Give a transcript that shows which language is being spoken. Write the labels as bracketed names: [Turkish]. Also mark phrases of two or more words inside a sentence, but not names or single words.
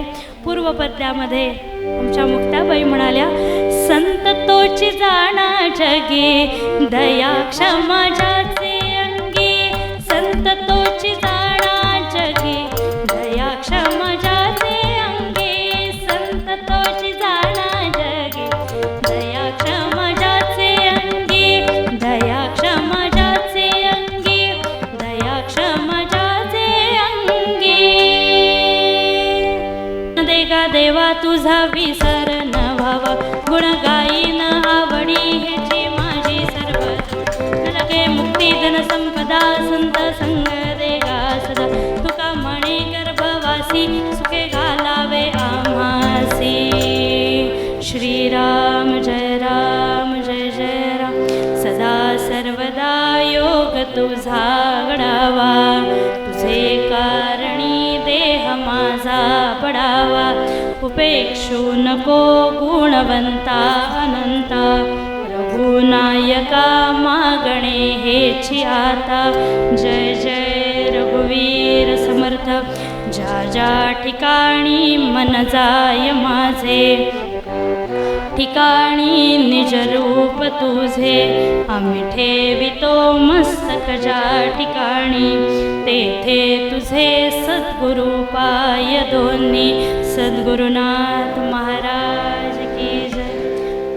[Marathi] पूर्वपद्यामध्ये आमच्या मुक्ताबाई म्हणाल्या, संत तोची जाणा जगी, दया क्षमा ज्याचे अंगी, संत तोची जाणा जगी, दया क्षमा ज्याचे अंगी, संत तोची जाणा जगी, दया क्षमा ज्याचे अंगी, दया क्षमा ज्याचे अंगी, दया क्षमा ज्याचे अंगी. देगा देवा तुझा विसर न व्हावा, गुण गाईन आवडी ह्याची माझी सर्व लगे, मुक्ती धन संपदा संत संग देगा सदा, तुका म्हणे गर्भवासी सुखे घालावे आम्हासी. श्रीराम जय राम जय जय राम. सदा सर्वदा योग तुझा घडावा, तुझे कारणी देह माझा पडावा, उपेक्षू नको गुण गुणवंता अनंता रघुनायका मागणे हेची आता जय जय रघुवीर समर्थ ज्या ज्या ठिकाणी मन जाय माझे ठिकाणी निज रूप तुझे आम्ही ठेवितो मस्तक ज्या ठिकाणी तेथे तुझे सद्गुरु पाय दोन्ही सद्गुरुनाथ [Hindi] महाराज की जय.